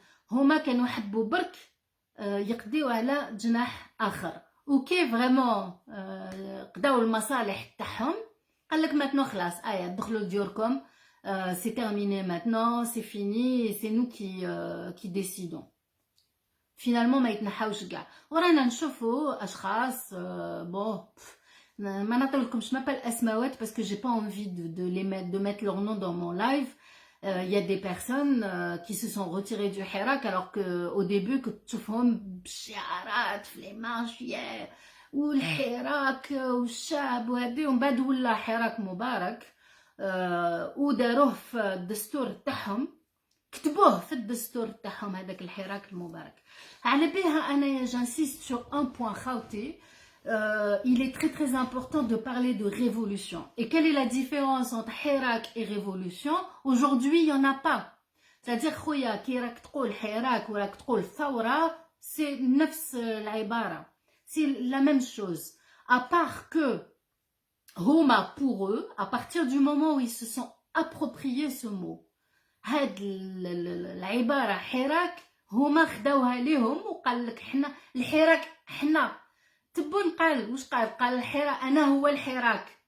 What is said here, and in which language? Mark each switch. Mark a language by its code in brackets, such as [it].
[ar] هما كانوا يحبوا برك يقضيو على جناح اخر, وكيف فريمون قضاو المصالح تاعهم, قالك ماتنو خلاص دخلوا لديوركم, [fr] c'est terminé maintenant, c'est fini, et c'est nous qui décidons. [ar] Finalement ما يتنحاوش كاع. ورانا نشوفوا اشخاص bon ما نعطيلكمش ما الاسماوات [fr] parce que j'ai pas envie de mettre leur nom dans mon live. Il y a des personnes qui se sont retirées du hirak alors que au début [ar] كنت تشوفهم بالشعارات في لي مارش والحراك والشعب وهذه, ومن بعد ولا حراك مبارك وداروه في الدستور تاعهم, كتبوه في الدستور تاعهم هذاك الحراك المبارك. على بها انا [fr] j'insiste sur un point خاوتي. Il est très très important de parler de révolution. Et quelle est la différence entre hirak et révolution? Aujourd'hui, il n'y en a pas. [ar] C'est-à-dire خويا كي راك تقول حراك وراك تقول ثورة, c'est نفس العبارة, [fr] c'est la même chose. [ar] À part que هما [fr] pour eux, à partir du moment où ils se sont appropriés ce mot, [ar] هاد العبارة حراك هما خداوها ليهم وقال لك حنا الحراك, حنا تبون قال واش قال الحراك انا هو الحراك.